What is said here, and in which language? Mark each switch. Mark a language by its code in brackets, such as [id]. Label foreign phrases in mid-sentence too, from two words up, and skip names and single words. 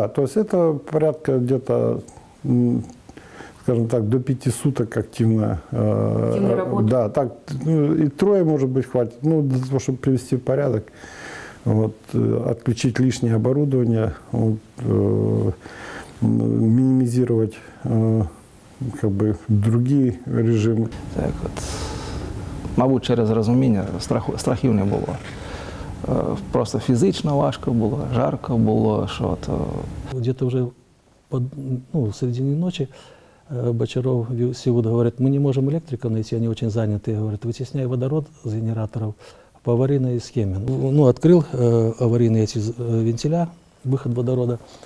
[ru] То есть это порядка где-то, скажем так, до 5 суток активно работа. Да, так, и трое, может быть, хватит, для того, чтобы привести в порядок, отключить лишнее оборудование, минимизировать другие режими. [uk] Так мабуть, через розуміння страхів не було. Просто фізично важко було, жарко було, що то. [ru] Где-то уже в середине ночи Бочаров, Сеуд говорит, мы не можем электриков найти, они очень заняты. Говорит, вытесняй водород с генераторов по аварийной схеме. Открыл аварийные эти вентиля, выход водорода.